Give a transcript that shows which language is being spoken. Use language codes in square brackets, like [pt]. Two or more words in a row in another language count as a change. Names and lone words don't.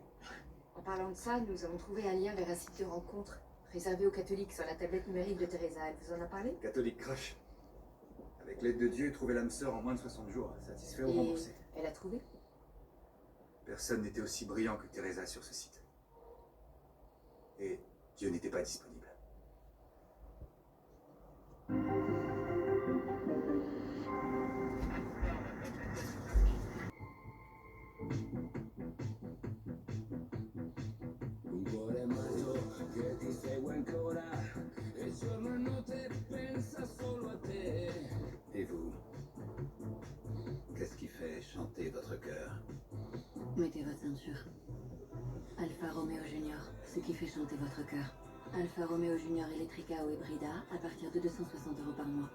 [fr] En parlant de ça, nous avons trouvé un lien vers un site de rencontre réservé aux catholiques sur la tablette numérique de Teresa. Elle vous en a parlé? Catholique Crush. Avec l'aide de Dieu, trouver l'âme sœur en moins de 60 jours. Satisfait ou Et remboursé. elle a trouvé? Personne n'était aussi brillant que Teresa sur ce site. Et Dieu n'était pas disponible. [it] Un cuore matto che ti segue ancora e il giorno e notte pensa solo a te. [fr] Et vous? Qu'est-ce qui fait chanter votre cœur? Mettez votre ceinture. Alfa Romeo Junior, ce qui fait chanter votre cœur. Alfa Romeo Junior Electrica ou Hybrida à partir de 260 € par mois.